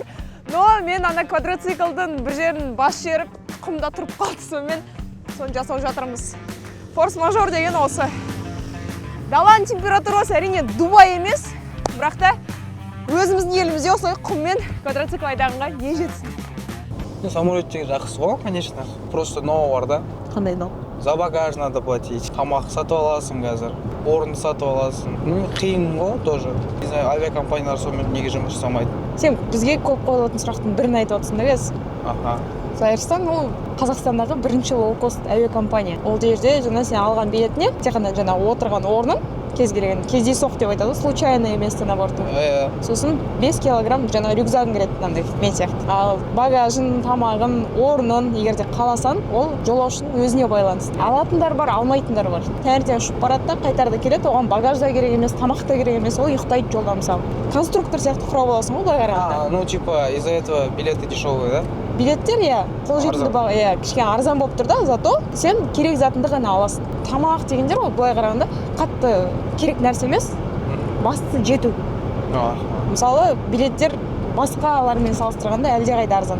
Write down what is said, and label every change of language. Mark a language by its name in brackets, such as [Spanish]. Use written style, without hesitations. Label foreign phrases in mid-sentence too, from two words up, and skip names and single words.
[Kazakh] Но мен ана квадроциклдың бір жерін бас жеріп, құмда тұрып қалды, сонымен соны жасау жатырмыз. Форс-мажор деген осы. Даланың температурасы әрине Дубай емес, бірақ та өзіміздің елімізде осылай құммен квадроцикл айдағанға не жетсін. Самолеттегі жақсы ғой, конечно. [Russian] Просто новый бар да. [Kazakh] Қандай нов? [Russian] За багаж надо платить. [Kazakh] Тамақ сатып аласың қазір. Орын сатып аласың. Қиын ғой тоже. [Russian] Не знаю, [Kazakh] авиакомпаниялар сонымен неге жұмыс жасамайды. Сен бізге көп қойылатын сұрақтың бірін айтып отырсың да кез. Аха. Аэрослан ол Қазақстандағы бірінші лоукост авиакомпания. Ол жерде жаңа сен алған билетіне тек қана жаңа отырған орның кез келген кездейсоқ деп айтады, [Russian] случайное место на борту. [Kazakh] Сосын 5 килограмм жаңа рюкзагың кіреді, мынандай мен сияқты. Ал багажын, тамағын, орнын егер де қаласаң, ол жолаушының өзіне байланысты. Алатындар бар, алмайтындар бар. Таңертең ұшып барады да қайтарда келеді, оған багаж да керек емес, тамақ та керек емес, ол ұйықтайды жолда мысалы. Конструктор сияқты құрап аласың ғой былай қарағанда. [Russian] Ну типа из-за этого билеты дешевые, да? [Kazakh] билеттер қолжетімді баға, кішкене арзан болып тұр да, зато сен керек затыңды ғана аласың. Тамақ дегендер ғой, былай қарағанда қатты керек нәрсе емес, бастысы жету. Мысалы, билеттер басқалармен салыстырғанда әлдеқайда арзан.